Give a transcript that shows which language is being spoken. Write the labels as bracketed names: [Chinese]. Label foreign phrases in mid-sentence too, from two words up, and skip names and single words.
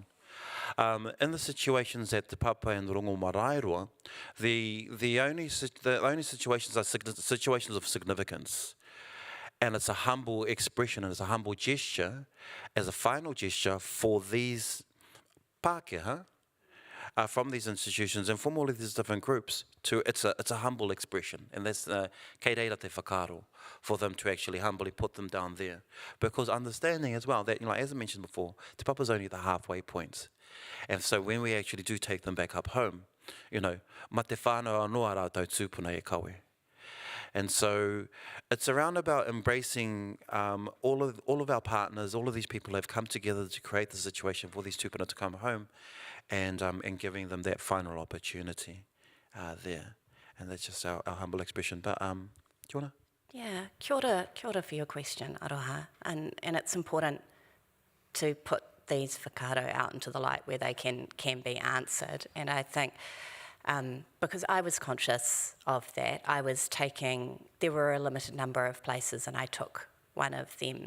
[English] In the situations at Te Papa and Rongo-Maraeroa, the only situations are situations of significance. And it's a humble expression and it's a humble gesture as a final gesture for these Pākehā from these institutions and from all of these different groups. It's a humble expression, and that's [Māori] kei reira te whakaaro, [English] for them to actually humbly put them down there. Because understanding as well that, as I mentioned before, Te Papa's only the halfway point. And so when we actually do take them back up home, [Māori] ma te whānau anō rātou tūpuna e kawe. [English] And so it's around about embracing all of our partners, all of these people have come together to create the situation for these tūpuna to come home, and giving them that final opportunity there. And that's just our humble expression. But do you want to? Yeah, [Māori] kia ora [English] for your question, Aroha. And it's important to put these whakaaro out into the light where they can be answered. And I think because I was conscious of that, there were a limited number of places and I took one of them.